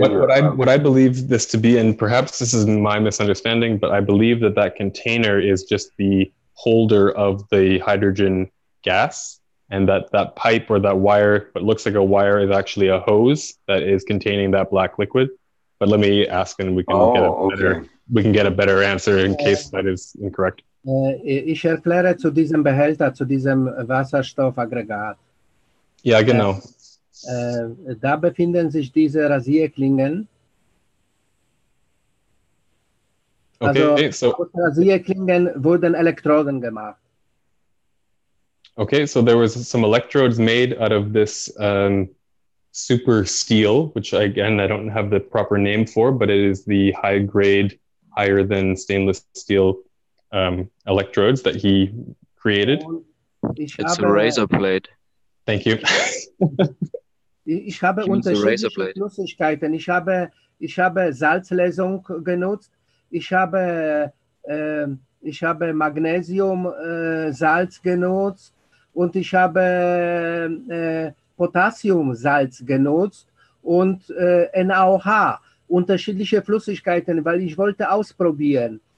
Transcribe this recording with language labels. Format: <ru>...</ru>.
<en>What I believe this to be, and perhaps this is my misunderstanding, but I believe that container is just the holder of the hydrogen gas, and that pipe or that wire, what looks like a wire, is actually a hose that is containing that black liquid. But let me ask, and we can get a better answer in case that is incorrect.</en> <de>Ich erkläre zu diesem Behälter, zu diesem Wasserstoffaggregat. Ja, genau. Da befinden sich diese Rasierklingen. Okay, also aus Rasierklingen wurden Elektroden gemacht.</de> <en>Okay, so there was some electrodes made out of this super steel, which I don't have the proper name for, but it is the high grade, higher than stainless steel electrodes that he created. It's a razor blade. Thank you.</en> <de>Ich habe unterschiedliche Flüssigkeiten. Ich habe Salzlösung genutzt. Ich habe Magnesiumsalz genutzt und ich habe Potassiumsalz genutzt und NaOH, unterschiedliche Flüssigkeiten, weil ich wollte ausprobieren.</de>